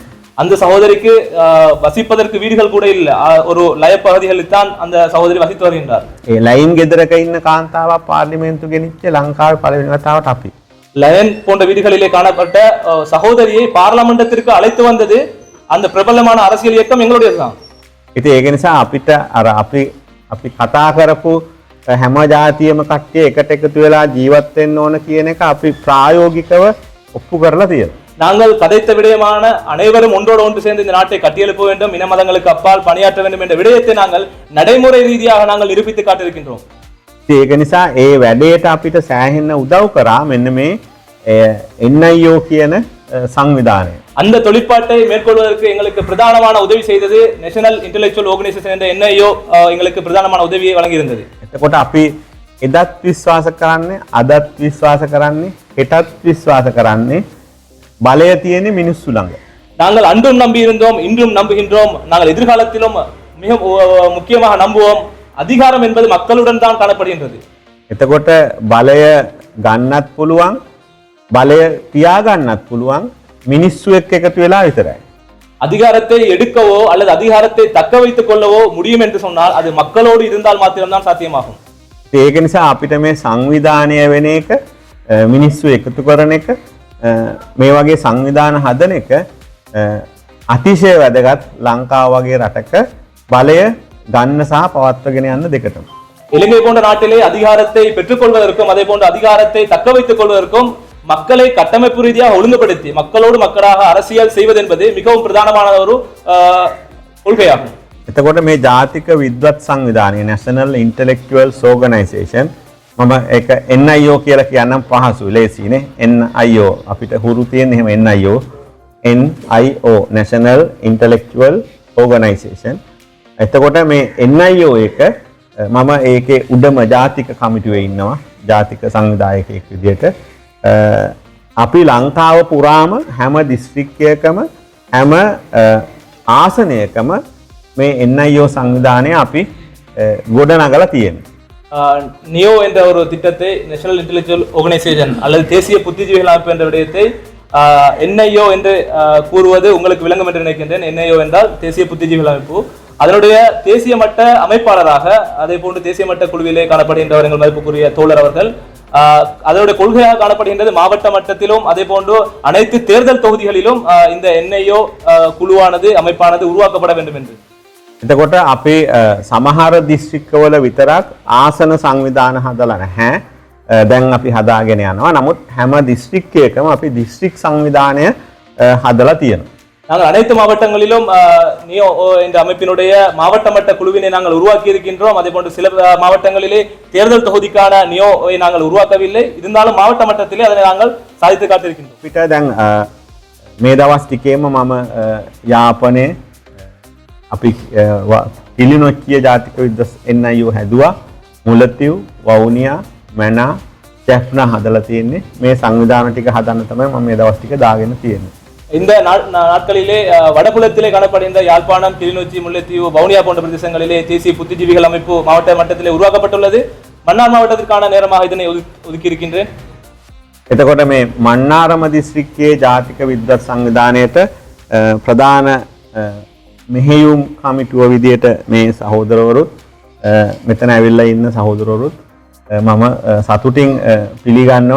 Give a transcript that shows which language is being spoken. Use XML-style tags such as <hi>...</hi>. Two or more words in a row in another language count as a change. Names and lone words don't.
<ta>அந்த சகோதரிக்கு வசிப்பதற்கு வீடுகள் கூட இல்லை. ஒரு லய பகுதிகளில் தான் அந்த சகோதரி வசித்து வருகின்றார்.</ta> <si>ඒ ලයිම් ගෙදරක ඉන්න කාන්තාවක් පාර්ලිමේන්තු ගෙනිච්ච ලංකාවේ පළවෙනි වතාවට අපි</si> <ta>லயன் போன்ற வீடுகளிலே காணப்பட்ட சகோதரியை பார்லமெண்டத்திற்கு அழைத்து வந்தது அந்த பிரபலமான அரசியல் இயக்கம் எங்களுடையதுதான்.</ta> <si>ඉතින් ඒක නිසා අපිට අර අපි කතා කරපු හැම ජාතියම කට්ටිය එකට එකතු වෙලා ජීවත් වෙන්න ඕන කියන එක අපි ප්‍රායෝගිකව ඔප්පු කරලා තියෙනවා.</si> <ta>நாங்கள் கதைத்த விடயமான அனைவரும் ஒன்றோடு ஒன்று சேர்ந்து இந்த நாட்டை கட்டியெழுப்ப வேண்டும் இன மதங்களுக்கு அப்பால் பணியாற்ற வேண்டும் என்ற விடயத்தை நாங்கள் நடைமுறை ரீதியாக நாங்கள் நிரூபித்து காட்டியிருக்கின்றோம்.</ta> <si>ඒක නිසා ඒ වැඩේට අපිට සෑහෙන්න උදව් කරා මෙන්න මේ NIO කියන සංවිධානය.</si> <ta>அந்த தொழிற்பாட்டை மேற்கொள்வதற்கு எங்களுக்கு பிரதானமான உதவி செய்தது நேஷனல் இன்டெலெக்சுவல் ஆர்கனைசேஷன் என்ற NIO எங்களுக்கு பிரதானமான உதவியை வழங்கியிருந்தது.</ta> <si>එතකොට අපි එදත් විශ්වාස කරන්නේ අදත් විශ්වාස කරන්නේ හෙටත් විශ්වාස කරන්නේ බලය තියෙන මිනිස්සු ළඟ.</si> <ta>நாங்கள் அன்றும் நம்பி இருந்தோம், இன்றும் நம்புகின்றோம், நாங்கள் எதிர்காலத்திலும் மிக முக்கியமாக நம்புவோம். அதிகாரம் என்பது மக்களுடன் தான் காணப்படுகின்றது.</ta> <si>එතකොට බලය ගන්නත් පුළුවන් බලය තියාගන්නත් පුළුවන් මිනිස්සු එක්ක එකතු වෙලා විතරයි.</si> <ta>அதிகாரத்தை எடுக்கவோ அல்லது அதிகாரத்தை தக்க வைத்துக் கொள்ளவோ முடியும் என்று சொன்னால் அது மக்களோடு இருந்தால் மாத்திரம்தான் சாத்தியமாகும்.</ta> <si>ඒක නිසා අපිට මේ සංවිධානය වෙන එක මිනිස්සු එකතු කරන එක මේ වගේ සංවිධාන හදන එක අතිශය වැදගත් ලංකාව වගේ රටක බලය ගන්න සහ පවත්වාගෙන යන්න දෙකටම.</si> <ta>இலங்கை போன்ற நாட்டிலே அதிகாரத்தை பெற்றுக்கொள்வதற்கும் அதே போன்ற அதிகாரத்தை தக்க வைத்துக் கொள்வதற்கும் மக்களை கட்டமைப்பு ரீதியாக ஒழுங்குபடுத்தி மக்களோடு மக்களாக அரசியல் செய்வது என்பது மிகவும் பிரதானமான ஒரு கொள்கையாகும்.</ta> <si>එතකොට මේ ජාතික විද්වත් සංවිධානය National Intellectual Organization මම ඒක NIO කියලා කියන්නම් පහසුයි ලේසියිනේ. NIO අපිට හුරු තියෙන එහෙම NIO National Intellectual Organization. එතකොට මේ NIO එක මම ඒකේ උඩම ජාතික කමිටුවේ ඉන්නවා ජාතික සංවිධායකයෙක් විදිහට. අපි ලංකාව පුරාම හැම දිස්ත්‍රික්කයකම හැම ආසනයකම මේ NIO සංවිධානය අපි ගොඩනගලා තියෙනවා.</si> <ta>நியோ என்ற ஒரு திட்டத்தை நேஷனல் இன்டெலெக்சுவல் ஆர்கனைசேஷன் அல்லது தேசிய புத்திஜீவிகள் அமைப்பு என்ற விடயத்தை NIO என்று கூறுவது உங்களுக்கு விளங்கும் என்று நினைக்கின்றேன். NIO என்றால் தேசிய புத்திஜீவிகள் அமைப்பு. அதனுடைய தேசிய மட்ட அமைப்பாளராக அதே போன்று தேசிய மட்ட குழுவிலே காணப்படுகின்றவர் எங்கள் மதிப்புக்குரிய தோழர் அவர்கள். அதனுடைய கொள்கையாக காணப்படுகின்றது மாவட்ட மட்டத்திலும் அதே போன்று அனைத்து தேர்தல் தொகுதிகளிலும் இந்த NIO குழுவானது அமைப்பானது உருவாக்கப்பட வேண்டும் என்று.</ta> <si>එතකොට අපි සමහර දිස්ත්‍රික්කවල විතරක් ආසන සංවිධාන හදලා නැහැ. දැන් අපි හදාගෙන යනවා. නමුත් හැම දිස්ත්‍රික්කයකම අපි දිස්ත්‍රික් සංවිධානය හදලා තියෙනවා.</si> <ta>நாங்கள் அனைத்து மாவட்டங்களிலும் நியோ என்ற அமைப்பினுடைய மாவட்ட மட்ட குழுவினை நாங்கள் உருவாக்கி இருக்கின்றோம். அதே போன்று சில மாவட்டங்களிலே தேர்தல் தொகுதிக்கான நியோவை நாங்கள் உருவாக்கவில்லை. இருந்தாலும் மாவட்ட மட்டத்திலே அதை நாங்கள் சாதித்து காட்டியிருக்கின்றோம்.</ta> <si>පිට දැන් මේ දවස් ටිකේම මම යාපනයේ අපි කිලිනොච්චිය ජාතික විද්වත් NIO හැදුවා. මුලතිව් වවුනියා මැනා ජැෆ්නා හදලා තියෙන්නේ. මේ සංවිධාන ටික හදන්න තමයි මම මේ දවස් ටික දාගෙන තියෙන්නේ.</si> <ta>இந்த நாட்களிலே வடபுலத்திலே காணப்படுகின்ற யாழ்ப்பாணம், கிளிநொச்சி, முல்லைத்தீவு, வவுனியா போன்ற பிரதேசங்களிலே தேசிய புத்திஜீவிகள் அமைப்பு மாவட்ட மட்டத்திலே உருவாக்கப்பட்டுள்ளது. மன்னார் மாவட்டத்திற்கான நேரமாக இதனை ஒதுக்கி இருக்கின்றேன்.</ta> <si>එතකොට මේ මන්නාරම දිස්ත්‍රික්කයේ ජාතික විද්වත් සංවිධානයට ප්‍රධාන මෙහෙයුම් කමිටුව විදියට මේ සහෝදරවරුත් මෙතන ඇවිල්ලා ඉන්න සහෝදරවරුත් මම සතුටින් පිළිගන්නවා.</si>